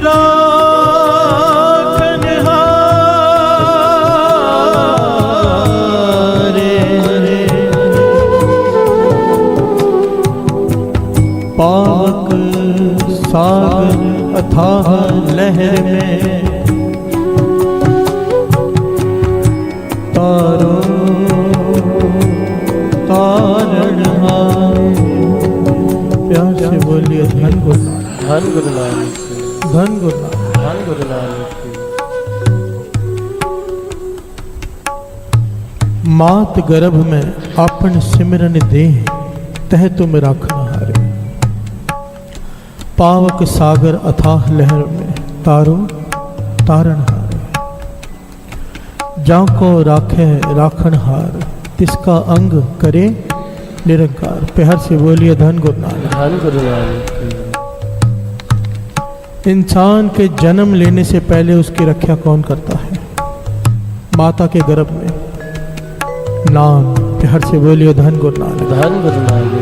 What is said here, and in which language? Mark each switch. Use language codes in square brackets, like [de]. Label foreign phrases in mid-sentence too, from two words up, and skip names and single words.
[hi] राखनहारे, पाक सागर अथाह लहर में तारो तारणहार। प्यार से बोलिए धन गुरु नानक, धन गुरु नानक। मात गर्भ में आपन सिमरन दे, तह तुम राखनहारे। पावक सागर अथाह लहर में तारो तारणहार। जाको राखे राखनहार, तिसका अंग करे निरंकार। प्यार से बोलिए धन गुरु नानक। धन गुरु नानक। इंसान के जन्म लेने से पहले उसकी रक्षा कौन करता है? माता के गर्भ में नाम। प्यार से बोलिए धन गुरु नानक। धन गुरु नानक।